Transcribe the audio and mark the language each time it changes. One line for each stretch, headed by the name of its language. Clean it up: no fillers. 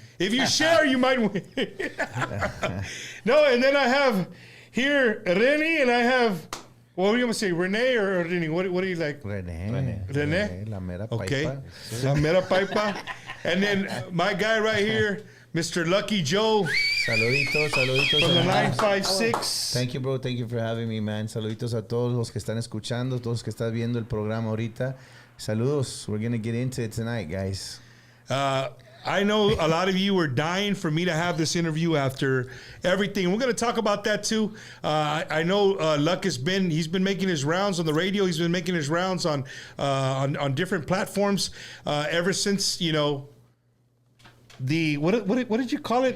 English: If you share, you might win. No, and then I have here Rennie, and I have, what are you going to say, Renee or Rennie? What do you like?
Spanish: Renee. La mera
English: Okay.
Spanish: paipa. La mera paipa.
English: And then my guy right here, Mr. Lucky Joe.
Spanish: Saluditos.
English: From the 956. Thank you, bro. Thank you for having me, man.
Spanish: Saluditos a todos los que están escuchando, todos los que están viendo el programa ahorita. Saludos.
English: We're going to get into it tonight, guys. I know a lot of you were dying for me to have this interview after everything. We're going to talk about that too. I know Luck he's been making his rounds on the radio. He's been making his rounds on different platforms ever since, the what did you call it?